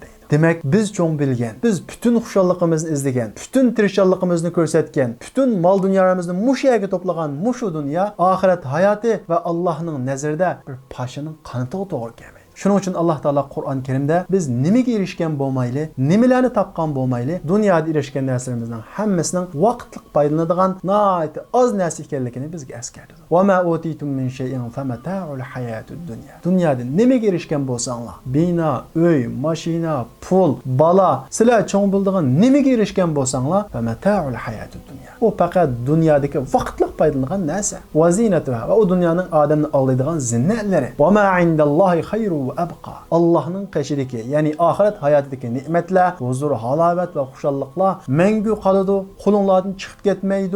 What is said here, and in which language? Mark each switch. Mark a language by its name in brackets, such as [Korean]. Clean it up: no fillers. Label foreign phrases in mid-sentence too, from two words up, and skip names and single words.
[Uzbek] Demek biz cho'ng bilgan, biz butun xushalligimizni izlagan, butun tirishchiligimizni ko'rsatgan, butun mol dunyolarimizni mushu yerga to'plagan mushu dunyo oxirat hayoti va Allohning nazarida bir pashining qoni to'g'ri kelmaydi. Shuning uchun Alloh taolo Qur'on Karimda biz nimaga erishgan bo'lmayli, nimalarni topgan bo'lmayli, dunyoda erishgan narsalarimizning hammasining vaqtliq foydalanadigan nihoyat oz narsa ekanligini bizga eskartadi. [Arabic] وما أوتيتم من شيء فمتاع الحياة الدنيا. [Uzbek] Dunyoda nimaga erishgan bo'lsanglar, bino, uy, mashina, pul, bola, sizlar cho'ng bildigan nimaga erishgan bo'lsanglar, [Arabic] فمتاع الحياة الدنيا. [Uzbek] U faqat dunyodagi vaqtliq foydalanan narsa. [Arabic] وزينتها, [Uzbek] va u dunyoning odamni aldaydigan zinnatlari. [Arabic] وما عند الله خير أبقى. [Uzbek] Allohning qashidagi, ya'ni oxirat hayotidagi ne'matlar, huzur, halovat va xushalliklar mangu qoladi, qo'linglardan chiqib ketmaydi.